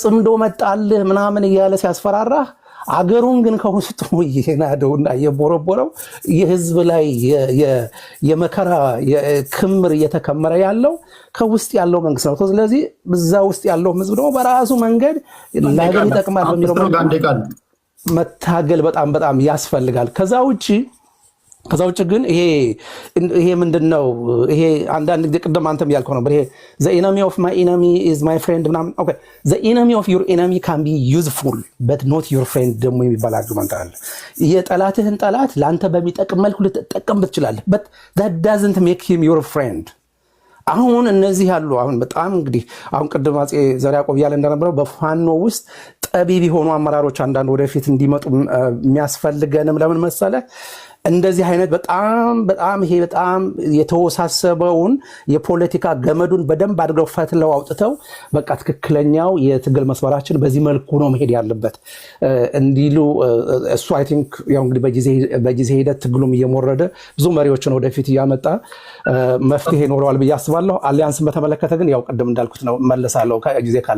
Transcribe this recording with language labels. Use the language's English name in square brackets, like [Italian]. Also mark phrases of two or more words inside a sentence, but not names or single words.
[Amharic] ጽምዶ መጣልህ ምናምን እያለ ሲያስፈራራህ አገሩን ግን ከውስጡ የናደውና የቦረቦረው የህዝብ ላይ የመከራ ክምር እየተከመረ ያለው ከውስጥ ያለው መንግስት ነው። ስለዚህ በዛ ውስጥ ያለው ህዝብ ደግሞ በራሱ መንገድ ለሀገር ይጠቅማል በሚለው መታገል በጣም ያስፈልጋል። ከዛ ውጭ ግን ይሄ ምንድነው? ይሄ አንዳንድ ጊዜ ቅድም አንተም ያልከው ነበር። ይሄ [English] the enemy of my enemy is my friend [Amharic] ምናምን። ኦኬ [English] the enemy of your enemy can be useful but not your friend [Amharic] ደግሞ የሚባል አርጉመንት አለ። የጠላትህን ጠላት ላንተ በሚጠቅም መልኩ ልትጠቀም ትችላለህ [English] but that doesn't make him your friend። [Amharic] አሁን እነዚህ ያሉ አሁን በጣም እንግዲህ አሁን ቅድም አፄ ዘርዓ ያዕቆብ ያለ እንደነበረው በፋኖ ውስጥ ጠቢብ የሆኑ አመራሮች አንዳንድ ወደፊት እንዲመጡ የሚያስፈልገንም ለምን መሰለ እንደዚህ አይነት በጣም ይሄ በጣም የተወሳሰበውን የፖለቲካ ገመዱን በደንብ አድርገው ፈትለው አውጥተው በቃ ትክክለኛው የትግል መስመራችን በዚህ መልኩ ነው መሄድ ያለበት እንዲሉ እሱ [English] I think [Amharic] ያው እንግዲህ በጊዜ ሂደት ትግሉም እየሞረደ ብዙ መሪዎችን ወደፊት እያመጣ መፍትሄ ይኖረዋል ብዬ አስባለሁ። አሊያንስን በተመለከተ ግን ያው ቅድም እንዳልኩት ነው መለሳለሁ ጊዜ ካለ።